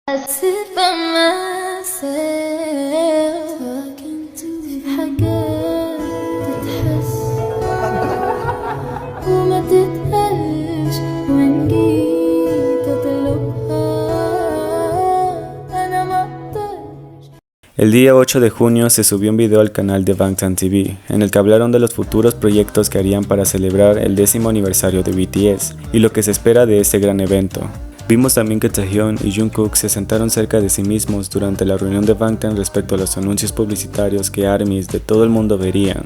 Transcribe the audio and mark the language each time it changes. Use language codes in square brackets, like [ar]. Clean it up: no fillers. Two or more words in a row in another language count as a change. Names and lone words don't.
[en] sit by myself [ar] في حاجات تتحس وما تتقالش وإن جيت أطلبها أنا مقدرش. [es] El día 8 de junio se subió un video al canal de Bangtan TV, en el que hablaron de los futuros proyectos que harían para celebrar el 10º aniversario de BTS y lo que se espera de este gran evento. Vimos también que Taehyun y Jungkook se sentaron cerca de sí mismos durante la reunión de Bangtan respecto a los anuncios publicitarios que ARMYs de todo el mundo verían.